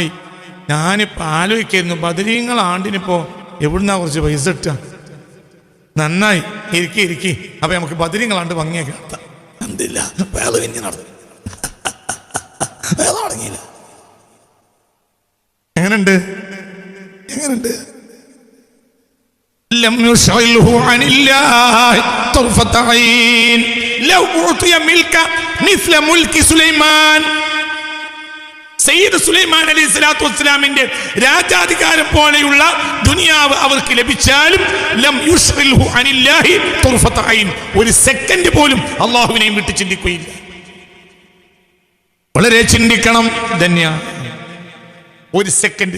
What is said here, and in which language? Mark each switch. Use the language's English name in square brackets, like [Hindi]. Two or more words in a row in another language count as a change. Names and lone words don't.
[Malayalam] ഞാനിപ്പോൾ ആലോചിക്കായിരുന്നു, ബദരീങ്ങൾ ആണ്ടിനിപ്പോ എവിടുന്നാ കുറച്ച് പൈസ ഇട്ടുക? നന്നായി, ഇരിക്കി. അപ്പൊ നമുക്ക് ബദരീങ്ങളാണ്ട് ഭംഗിയാക്കി നടത്താം. അൽഹംദുലില്ലാ വയൽ കഴിഞ്ഞ് നടന്നു. തുടങ്ങിയില്ല. എങ്ങനുണ്ട്? [Arabic] لم يشغله عن الله طرفة عين لو أعطي ملك مثل ملك سليمان. [Malayalam] സയ്യിദ് സുലൈമാൻ [Arabic] عليه الصلاة والسلام [Malayalam] രാജാധികാരം പോലെയുള്ള ദുനിയാവ് അവർക്ക് ലഭിച്ചാലും [Arabic] لم يشغله عن الله طرفة عين, [Malayalam] ഒരു സെക്കൻഡ് പോലും അള്ളാഹുവിനെയും വിട്ട് ചിന്തിക്കുകയില്ല. വളരെ ചിന്തിക്കണം. ധന്യ ഒരു സെക്കൻഡ്.